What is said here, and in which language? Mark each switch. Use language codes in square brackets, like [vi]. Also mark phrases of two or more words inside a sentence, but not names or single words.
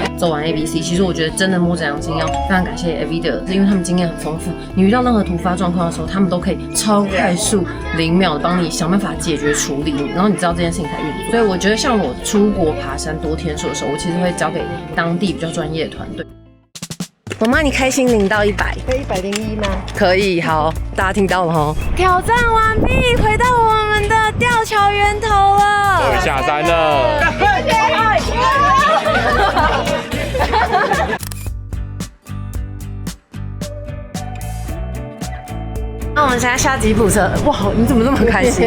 [zh] 走完 ABC， 其實我覺得真的摸着良心要非常感謝 Evita， 因為他們經驗很豐富，你遇到任何突發狀況的時候，他們都可以超快速0秒的幫你想辦法解決處理，然後你知道這件事情才運作。所以我覺得像我出國爬山多天數的時候，我其實會交給當地比較專業的團隊。媽媽，你開心0到100，可以101嗎？可以，好，大家聽到了齁。挑戰完畢，回到我們的吊橋源頭了，終於下山了。那我們現在下吉普車，哇，你怎麼這麼開心？